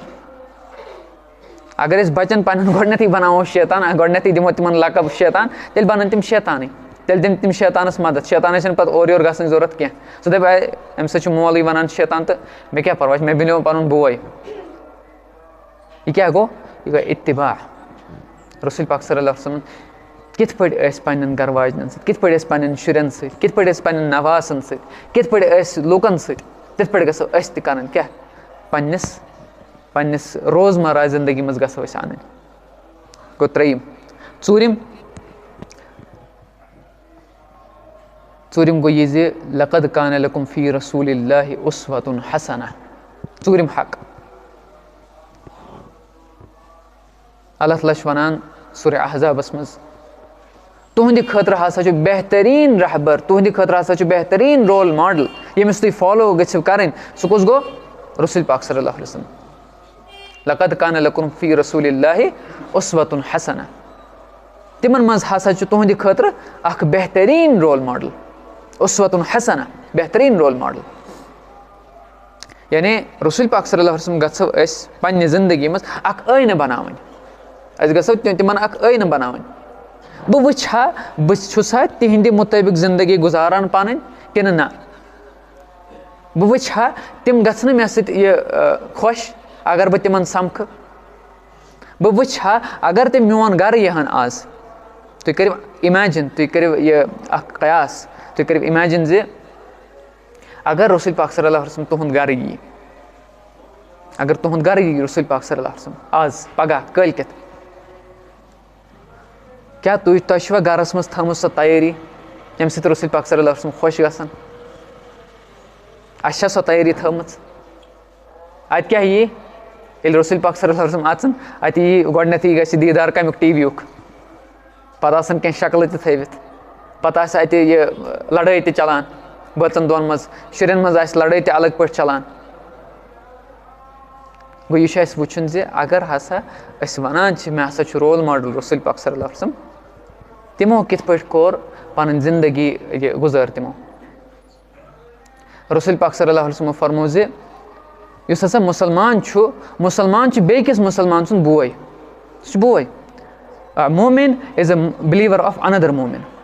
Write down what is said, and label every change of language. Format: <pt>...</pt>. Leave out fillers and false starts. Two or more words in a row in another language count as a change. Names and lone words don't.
<ks>اگر أسۍ بَچن پَنٕنٮ۪ن گۄڈٕنیتھٕے بَناوو شیطان گۄڈٕنیتھٕے دِمو تِمن لقب شیطان تیٚلہِ بَنن تِم شیطانٕے تیٚلہِ دِن تِم شیطانَس مدد شیطانَس چھِنہٕ پَتہٕ اورٕ یورٕ گژھنٕچ ضوٚرتھ کینٛہہ. سُہ دَپہِ اَمہِ سۭتۍ چھُ مولٕے وَنان شیطان تہٕ مےٚ کیٛاہ پَرواے چھُ مےٚ بَنیو پَنُن بوے. یہِ کیٛاہ گوٚو؟ یہِ گوٚو اِتِباع. رسول پاک</ks> <ar>صلی اللہ علیہ وسلم</ar> <ks>کِتھ پٲٹھۍ ٲسۍ پنٛنٮ۪ن گَرٕ واجنٮ۪ن سۭتۍ کِتھ پٲٹھۍ ٲسۍ پنٛنٮ۪ن شُرٮ۪ن سۭتۍ کِتھ پٲٹھۍ ٲسۍ پنٛنٮ۪ن نواسَن سۭتۍ کِتھ پٲٹھۍ ٲسۍ لوٗکَن سۭتۍ تِتھ پٲٹھۍ گژھو أسۍ تہِ کَرٕنۍ کیٛاہ پنٛنِس روزمرہ زندگی منٛز گژھو أسۍ اَنٕنۍ. گوٚو ترٛیٚیِم. ژوٗرِم گوٚو یہِ زِ</ks> <ar>لقد کانَ لکم فی رسوٗلِ اللہِ اُسوَتُن حسنہ.</ar> <ks>ژوٗرِم حق اللہ تعالیٰ چھُ وَنان سورہ احزابَس منٛز تُہنٛدِ خٲطرٕ ہسا چھُ بہتریٖن رہبر تُہنٛدِ خٲطرٕ ہسا چھُ بہتریٖن</ks> <en>role model</en> <ks>ییٚمِس تُہۍ فالو گٔژھِو کَرٕنۍ سُہ کُس گوٚو؟ رسول پاک</ks> <ar>صلی اللہ علیہ وسلم. لقد کانَ لکم فی رسوٗلِ اللہِ اُسوَتُن حسنہ.</ar> <ks>تِمن منٛز ہسا چھُ تُہنٛدِ خٲطرٕ اکھ بہتریٖن</ks> <en>role model</en> <ar>اُسوَتُن حسنہ</ar> <ks>بہتریٖن</ks> <en>role model.</en> <ks>یعنی رسول پاک</ks> <ar>صلی اللہ علیہ وسلم</ar> <ks>گژھو أسۍ پنٛنہِ زندگی منٛز اکھ ٲینہٕ بَناوٕنۍ أسۍ گژھو تِمن اکھ ٲینہٕ بَناوٕنۍ. بہٕ وٕچھِ ہا بہٕ چھُسا تِہنٛدِ مُطٲبِق زندگی گُزاران پَنٕنۍ کِنہٕ نہ. بہٕ وٕچھِ ہا تِم گژھنہٕ مےٚ سۭتۍ یہِ خۄش اگر بہٕ تِمن سَمکھٕ. بہٕ وٕچھِ ہا اگر تِم میون گرٕ یِہن آز تُہۍ کٔرِو اِمیجِن تُہۍ کٔرِو یہِ اکھ قیاس تُہۍ کٔرِو اِمیجِن زِ اگر رسول پاک</ks> <ar>صلی اللہ علیہ وسلم</ar> <ks>تُہُنٛد گرٕ یی اگر تُہُنٛد گرٕ یی رسول پاک</ks> <ar>صلی اللہ علیہ وسلم</ar> <ks>آز پگہہ کٲلکٮ۪تھ کیٛاہ تۄہہِ چھُوا گرس منٛز تھٲومٕژ سۄ تیٲری ییٚمہِ سۭتۍ رسول پاک</ks> <ar>صلی اللہ علیہ وسلم</ar> <ks>خۄش گژھن؟ اَسہِ چھا سۄ تیٲری تھٲومٕژ؟ اَتہِ کیٛاہ یی ییٚلہِ رسول پاک</ks> <ar>صلی اللہ علیہ وسلم</ar> <ks>اَژن اَتہِ یی گۄڈٕنیتھٕے گژھِ دیٖدار کَمیُک ٹی وی یُک پَتہٕ آسن کینٛہہ شکلہٕ تہِ تھٲوِتھ پَتہٕ آسہِ اَتہِ یہِ لڑٲے تہِ چلان بٲژن دۄن منٛز شُرٮ۪ن منٛز آسہِ لڑٲے تہِ الگ پٲٹھۍ چلان. گوٚو یہِ چھُ اَسہِ وٕچھُن زِ اگر ہسا أسۍ وَنان چھِ مےٚ ہسا چھُ</ks> <en>role model</en> <ks>رسول پاک</ks> <ar>صلی اللہ علیہ وسلم</ar> <ks>تِمو کِتھ پٲٹھۍ کوٚر پنٕنۍ زندگی گُزٲر تِمو. رسول پاک</ks> <ar>صلی اللہ علیہ وسلمو</ar> <ks>فرموو زِ یُس ہسا مُسلمان چھُ بیٚیہِ کِس مُسلمان سُنٛد بوے سُہ چھُ بوے.</ks> <en>momin is a believer of another momin.</en>